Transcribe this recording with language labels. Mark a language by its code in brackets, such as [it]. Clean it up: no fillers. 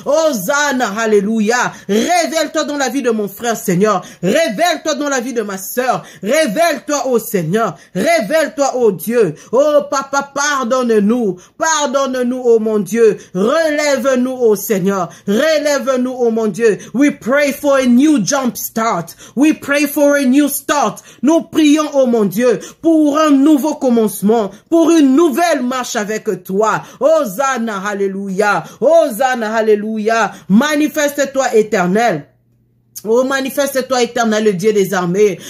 [fr] Hosanna, alléluia. Révèle-toi dans la vie de mon frère, Seigneur. Révèle-toi dans la vie de ma sœur. Révèle-toi, ô Seigneur. Révèle-toi, ô Dieu. Oh Papa, pardonne-nous. Pardonne-nous, ô mon Dieu. Relève-nous, ô Seigneur. Relève-nous, ô mon Dieu. [en] We pray for a new jump start. We pray for a new start. [fr] Nous prions, ô mon Dieu, pour un nouveau commencement, pour une nouvelle marche avec toi. Hosanna, alléluia. Hosanna, alléluia. Manifeste-toi, Éternel. Oh, manifeste-toi, Éternel, le Dieu des armées.